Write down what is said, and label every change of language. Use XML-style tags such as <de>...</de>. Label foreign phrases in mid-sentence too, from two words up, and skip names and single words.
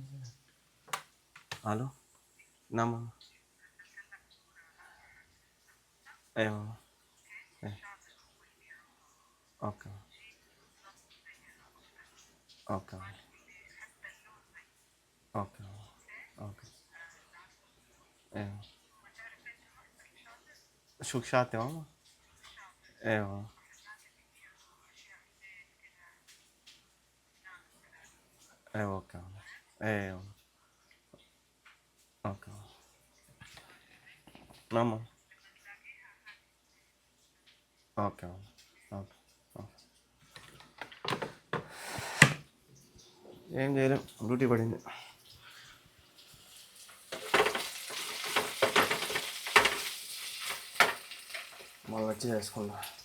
<te>హలో నమ్మ ఏమో. ఓకే ఓకే ఓకే ఓకే.</te> <ar>شو شاتي ماما؟ ايوه ايوه اوكي ايوه اوكي ماما ఓకే ఓకే ఓకే.</ar> <te>ఏం చేయలేం, డ్యూటీ పడింది. మళ్ళీ వచ్చి చేసుకుందా.</te>